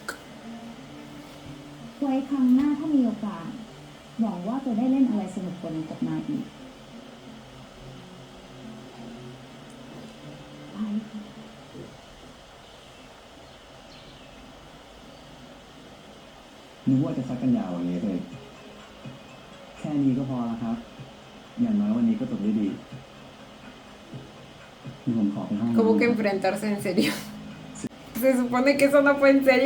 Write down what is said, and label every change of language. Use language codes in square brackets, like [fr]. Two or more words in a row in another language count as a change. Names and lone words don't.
[th] ไว้ครั้งหน้าถ้ามีโอกาส หวังว่าจะได้เล่นอะไรสนุกกว่านี้กับนายอีก ไปค่ะ นึกว่าจะซักกันยาววันนี้เลย แค่นี้ก็พอแล้วครับ อย่างน้อยวันนี้ก็จบได้ดีนี่ผมขอไปห้อง [es] Como que enfrentarse en serio. Se supone que eso no fue en serio.